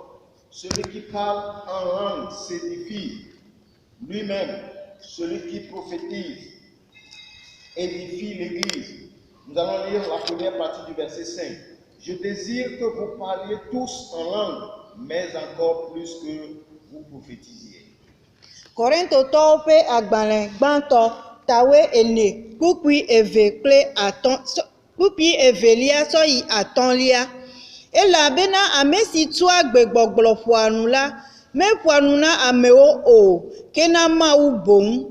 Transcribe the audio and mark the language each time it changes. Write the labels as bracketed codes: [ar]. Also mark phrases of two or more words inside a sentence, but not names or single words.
[fr] Celui qui parle en langue s'édifie lui-même. Celui qui prophétise édifie l'Église. Nous allons lire la première partie du verset 5. Je désire que vous parliez tous en langue, mais encore plus que vous prophétisiez. [ee] Korintotɔwo ƒe agbalẽ gbãtɔ tawe ene kpukpui eve kple atɔ̃ kpukpui evelia sɔ yi atɔ̃lia. Elabena ame si tua gbegbɔgblɔ ƒoa nu la, meƒoa nu na amewo o, ke na Mawu boŋ.